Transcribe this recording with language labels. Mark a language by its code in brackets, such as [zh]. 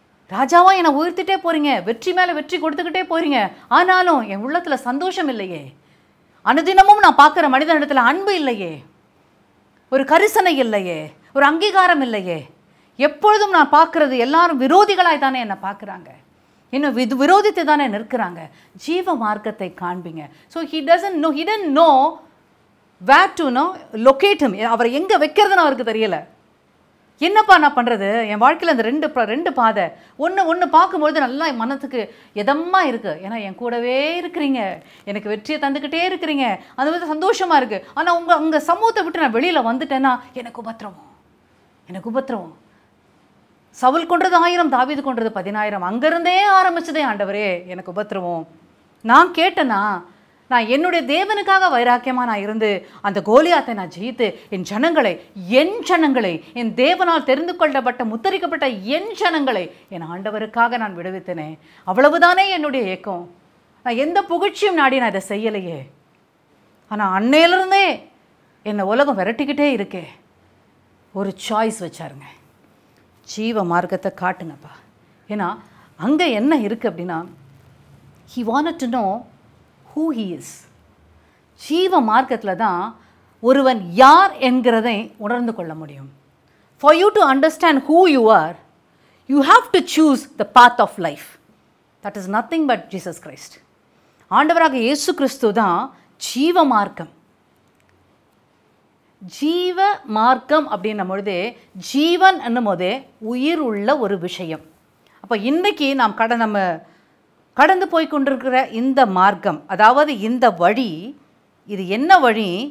[ta] ராஜாவா என்னை உயர்த்திட்டே போறீங்க, வெற்றி மேலே வெற்றி கொடுத்துக்கிட்டே போறீங்க, ஆனாலும் என் உள்ளத்தில் சந்தோஷம் இல்லையே. அனுதினமும் நான் பார்க்குற மனிதனிடத்தில் அன்பு இல்லையே, ஒரு கரிசனை இல்லையே, ஒரு அங்கீகாரம் இல்லையே. எப்பொழுதும் நான் பார்க்குறது எல்லாரும் விரோதிகளாய் தானே என்னை பார்க்குறாங்க, இன்னும் விரோதித்து தானே நிற்கிறாங்க. ஜீவ மார்க்கத்தை காண்பீங்க. [en] So he didn't know where to locate him. [ta] அவரை எங்கே வைக்கிறதுன்னு அவருக்கு தெரியலை. என்னப்பா நான் பண்ணுறது? என் வாழ்க்கையில் அந்த ரெண்டு பாதை, ஒன்று பார்க்கும்பொழுது நல்லா மனத்துக்கு எதமாக இருக்குது. ஏன்னா என் கூடவே இருக்கிறீங்க, எனக்கு வெற்றியை தந்துக்கிட்டே இருக்கிறீங்க, அது வந்து சந்தோஷமாக இருக்குது. ஆனால் உங்கள் சமூகத்தை விட்டு நான் வெளியில் வந்துட்டேன்னா எனக்கு உபத்திரவம். சவுல் கொன்றது 1000, தாவீது கொன்றது 10000. அங்கேருந்தே ஆரம்பிச்சதே ஆண்டவரே எனக்கு உபத்திரவம். நான் கேட்டேன்னா, நான் என்னுடைய தேவனுக்காக வைராக்கியமாக நான் இருந்து அந்த கோலியாத்தை நான் ஜெயித்து என் ஜனங்களை என் தேவனால் தெரிந்து கொள்ளப்பட்ட முத்தரிக்கப்பட்ட என் ஜனங்களை என் ஆண்டவருக்காக நான் விடுவித்தனே. அவ்வளவுதானே என்னுடைய ஏக்கம். நான் எந்த புகழ்ச்சியும் நாடி நான் இதை செய்யலையே. ஆனால் அன்னையிலிருந்தே என்னை உலகம் விரட்டிக்கிட்டே இருக்கே. ஒரு சாய்ஸ் வச்சாருங்க, ஜீவ மார்க்கத்தை காட்டுங்கப்பா. ஏன்னா அங்கே என்ன இருக்குது அப்படின்னா, [en] he wanted to know who he is. [ta] ஜீவ மார்க்கத்தில் தான் ஒருவன் யார் என்கிறதை உணர்ந்து கொள்ள முடியும். [en] For you to understand who you are, you have to choose the path of life. That is nothing but Jesus Christ. [ta] ஆண்டவராக இயேசு கிறிஸ்து தான் ஜீவ மார்க்கம். ஜீவ மார்க்கம் அப்படின்னும் பொழுதே, ஜீவன் என்னும் போதே உயிர் உள்ள ஒரு விஷயம். அப்போ இன்றைக்கி நம்ம கடந்து போய் கொண்டிருக்கிற இந்த மார்க்கம், அதாவது இந்த வழி, இது என்ன வழி?